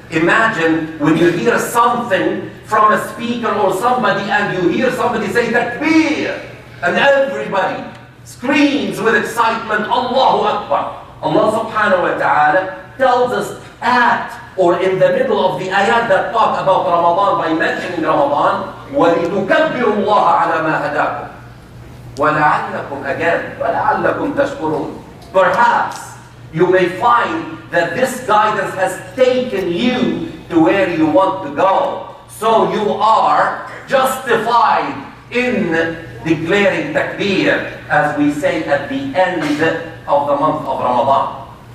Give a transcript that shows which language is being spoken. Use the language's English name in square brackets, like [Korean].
[English] Imagine when you hear something from a speaker or somebody and you hear somebody say takbir and everybody screams with excitement, Allahu Akbar. Allah subhanahu wa ta'ala tells us at or in the middle of the ayat that talk about Ramadan by mentioning Ramadan, [Arabic] وَلِتُكَبِّرُوا اللَّهَ عَلَى مَا هَدَاكُمْ وَلَعَلَّكُمْ [English] again [Arabic] وَلَعَلَّكُمْ تَشْكُرُونَ. [English] Perhaps you may find that this guidance has taken you to where you want to go. So you are justified in declaring takbir, as we say at the end of the month of Ramadan.